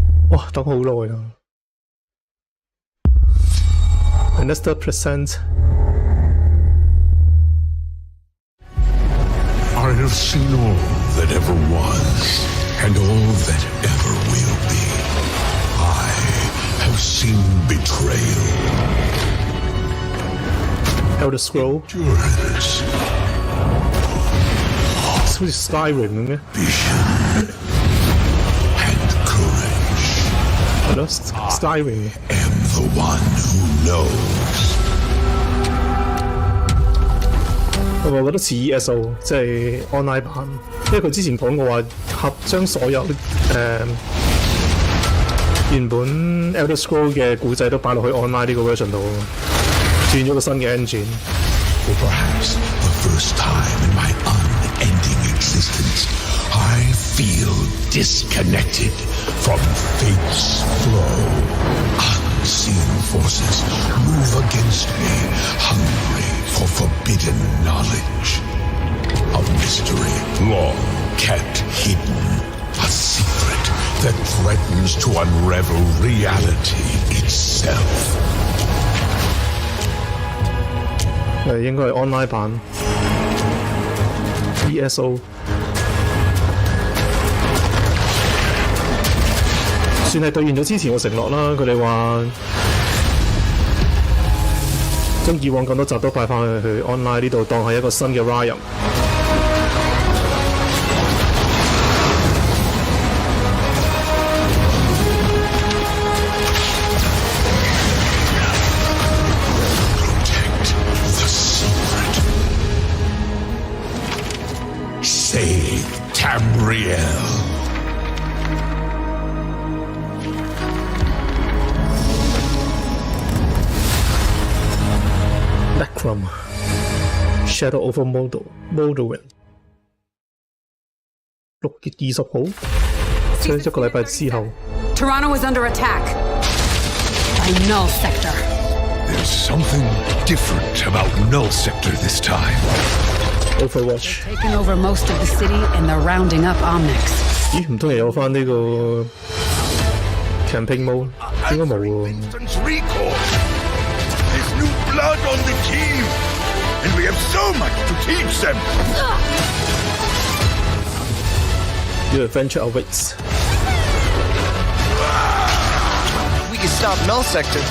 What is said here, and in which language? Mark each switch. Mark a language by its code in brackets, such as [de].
[yue] 哇，等好耐啊 ！ [en] Another present. I have seen all that ever was, and all that ever will be. I have seen betrayal. Elder Scroll. Endurance. [yue] 好似 Skyrim 咁嘅。係咯 ，Skyrim。 [en] Am the one who knows. [yue] 我覺得似 ESO， 即係 online 版，因為佢之前講過話將所有原本 Elder Scroll 嘅故仔都擺落去 online 呢個 version 度，轉咗個新嘅 engine。 [en] For perhaps the first time in my unending existence, I feel disconnected from fate's flow. Unseen forces move against me, hungry for forbidden knowledge. A mystery long kept hidden. A secret that threatens to unravel reality itself. [yue] 應該係 online 版 ESO。算係兌現咗之前嘅承諾啦。佢哋話將以往咁多集都擺翻去 online 呢度，當係一個新嘅 Ryan。 [en] Save Tamriel. [yue] Necrom Shadow over morrowind 6月20號，即係一個禮拜之後。 [en] Toronto is under attack by Null Sector. There's something different about Null Sector this time. Overwatch. They're taking over most of the city and they're rounding up Omnics. [yue] 咦，唔通又有翻呢個 campaign mode？應該冇喎。 [en] Instance recall. There's new blood on the team, and we have so much to teach them. Your adventure awaits. We can stop Null Sector.